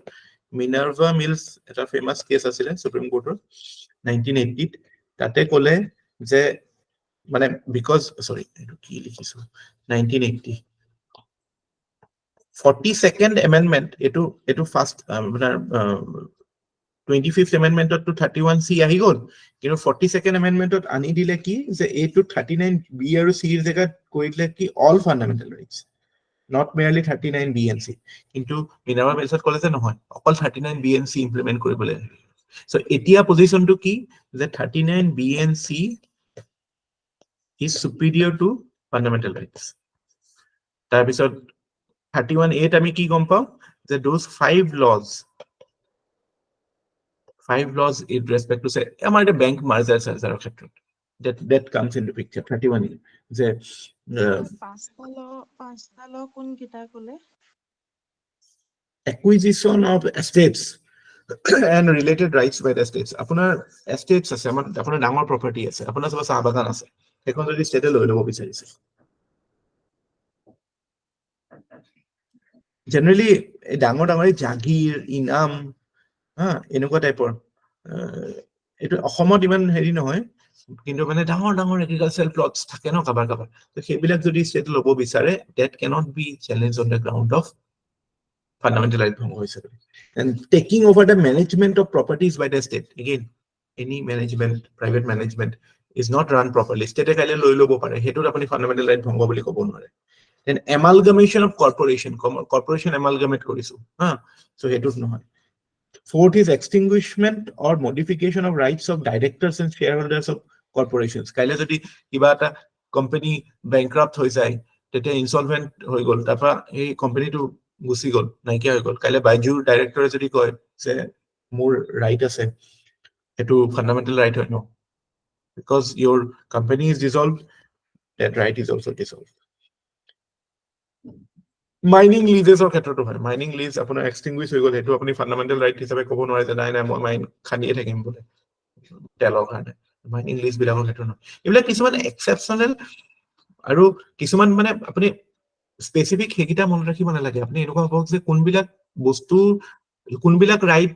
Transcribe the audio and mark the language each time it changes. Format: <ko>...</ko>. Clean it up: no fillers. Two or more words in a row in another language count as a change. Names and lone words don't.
<as>মিনাৰ্ভা মিলছ এটা ফেমাছ কেছ আছিলে সুপ্ৰিম কোৰ্টৰ 1980 তাতে ক'লে যে মানে বিকজ সৰি এইটো কি লিখিছো 1980 42nd এমেন্ডমেন্ট এটো ফাৰ্স্ট আপোনাৰ 25th এমেন্ডমেন্টত to 31(c) আহি গ'ল, কিন্তু 42nd এমেন্ডমেন্টত আনি দিলে কি যে এইটো 39(b) আৰু (c) ৰ জেগাত কৈ দিলে কি</as> <en>all fundamental rights, not merely 39(b) and (c).</en> <as>কিন্তু মিনাৰ্ভা মিলছত ক'লে যে নহয়, অকল</as> <en>39(b) and (c) implement</en> <as>কৰিবলৈ।</as> <en>সো এতিয়া পজিশনটো কি যে 39(b) and (c) is superior to fundamental rights।</en> <as>তাৰপিছত 31(a) আমি কি গম পাওঁ যে</as> <en>those 5 laws in respect to say</en> <as>আমাৰ এটা</as> <en>bank merger</en> <as>চাৰ্জাৰৰ ক্ষেত্ৰত</as> <en>that comes into picture</en> <as>31(a) যে পাঁচটা ল কোন কিটা ক'লে?</as> <en>acquisition of estates and related rights by the states।</en> <as>আপোনাৰ estates আছে, আপোনাৰ ডাঙৰ প্ৰপাৰ্টি আছে, আপোনাৰ সব চাহ বাগান আছে, এখন যদি ষ্টেটে লৈ ল'ব বিচাৰিছে, জেনাৰেলি ডাঙৰ জাগিৰ ইনাম এনেকুৱা টাইপৰ, এইটো অসমত ইমান হেৰি নহয়, কিন্তু মানে</as> <en>agricultural plots</en> <as>থাকে ন কাবাৰ কাবাৰ, তো সেইবিলাক যদি ষ্টেট ল'ব বিচাৰে</as> <en>that cannot be challenged on the ground of fundamental right</en> <as>ভংগ হৈছে।</as> <en>And taking over the management of properties by the state, again any management, private management is not run properly, state</en> <as>কাইলে লৈ ল'ব পাৰে,</as> <en>হেতুত আপুনি fundamental right</en> <as>ভংগ বুলি ক'ব নোৱাৰে।</as> <en>Then amalgamation of corporation amalgamate</en> <as>কৰিছো,</as> <en>so হেতুত নহয়।</en> <as>Fourth is extinguishment or modification of rights of directors and shareholders of corporations। কাইলে যদি কিবা এটা কোম্পানী bankrupt হৈ যায়, তেতিয়া ইনসলভেন্ট হৈ গ'ল, তাৰপৰা এই কোম্পানীটো গুচি গ'ল, নাইকিয়া হৈ গ'ল, কাইলে বাইজুৰ ডাইৰেক্টৰে যদি কয় যে মোৰ ৰাইট আছে, এটো</as> <en>fundamental right</en> <as>হয় ন,</as> <en>because your company is dissolved, that right is also dissolved।</en> <as>মাইনিং লিজেছৰ ক্ষেত্ৰতো হয়,</as> <en>mining lease</en> <as>আপোনাৰ এক্সটিংগুইশ হৈ গ'ল, সেইটো আপুনি</as> <en>fundamental right</en> <as>হিচাপে ক'ব নোৱাৰে যে নাই মই মাইন খানিয়ে থাকিম বোলে তেলৰ কাৰণে, মাইনিং লিজ বিলাকৰ ক্ষেত্ৰত নহয়। এইবিলাক কিছুমান এক্সেপচনেল আৰু কিছুমান মানে আপুনি স্পেচিফিক সেইকেইটা মনত ৰাখিব নালাগে, আপুনি এনেকুৱা হ'ব যে কোনবিলাক ৰাইট</as>